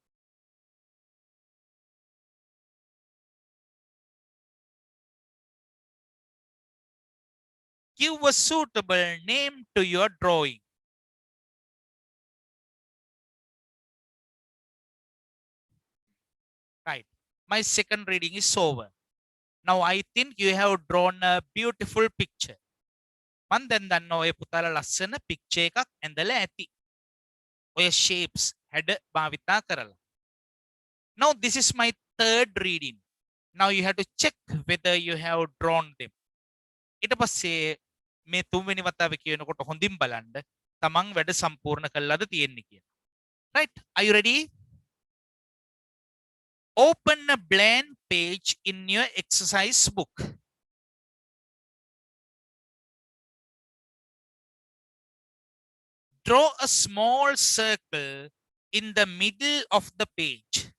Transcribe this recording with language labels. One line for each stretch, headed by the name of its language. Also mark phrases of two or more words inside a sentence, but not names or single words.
English: Give a suitable name to your drawing. Right. My second reading is over. Now I think you have drawn a beautiful picture.
Sinhala: මන් දැන් දන්නවා ඔය පුතාලා ලස්සන picture එකක් ඇඳලා ඇති. ඔය shapes හැඩ භාවිතා කරලා.
English: Now this is my third reading. Now you have to check whether you have drawn them.
Sinhala: ඊට පස්සේ මේ තුන්වෙනි වතාවේ කියනකොට හොඳින් බලන්න තමන් වැඩ සම්පූර්ණ කළාද තියෙන්නේ කියලා.
English: Right? Are you ready? Open a blank page in your exercise book. Draw a small circle in the middle of the page.